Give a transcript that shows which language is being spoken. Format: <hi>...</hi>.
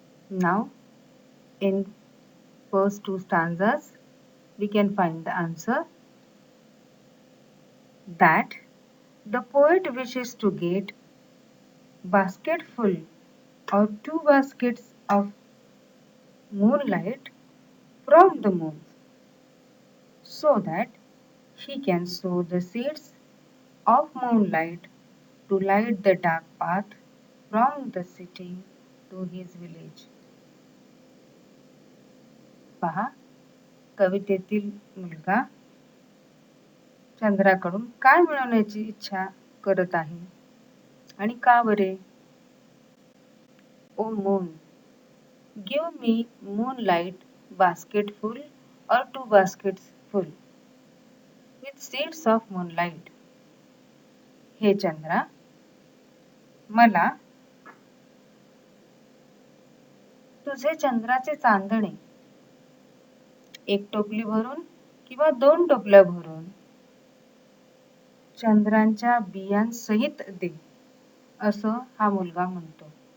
<en>Now, in first two stanzas, we can find the answer that the poet wishes to get basketful or two baskets of moonlight from the moon so that he can sow the seeds of moonlight to light the dark path from the city to his village.</en> <mr>पहा, कवितेतील मुलगा चंद्राकडून काय मिळवण्याची इच्छा करत आहे आणि का बरे?</mr> <en>O moon, give me moonlight basketful or two baskets full with seeds of moonlight.</en> <mr>हे चंद्रा, मला तुझे चंद्राचे चांदणे एक टोपली भरून किंवा दोन टोपल्या भरून चंद्रांच्या बियांसहित दे, असं हा मुलगा म्हणतो.</mr>